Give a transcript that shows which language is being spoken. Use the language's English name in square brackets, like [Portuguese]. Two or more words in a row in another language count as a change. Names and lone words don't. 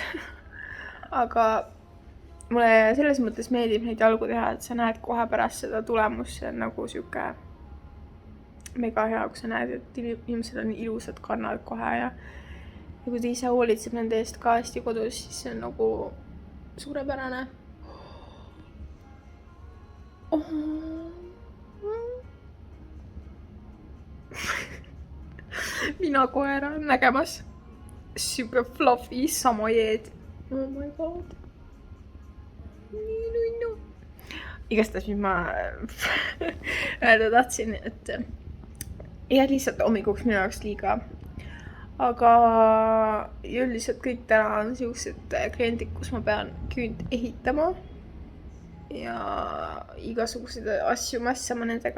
[Estonian] Aga mulle selles mõttes meeldib neid jalgu teha, et sa näed kohe pärast seda tulemust, see on nagu siuke mega hea, kui sa näed, et inimesed on ilusad kannad kohe ja kui ta ise hoolitseb nende eest ka hästi kodus, siis see on nagu suurepärane. Mina koera nägemas. Siuke fluffy samajeed. [English] Oh my god. [Estonian] Nii nunnu. Igastahes, mis ma öelda tahtsin, et ja lihtsalt hommikuks minu jaoks liiga. Aga üldiselt kõik täna on siuksed kliendid, kus ma pean küünt ehitama ja igasuguseid asju massama nendega.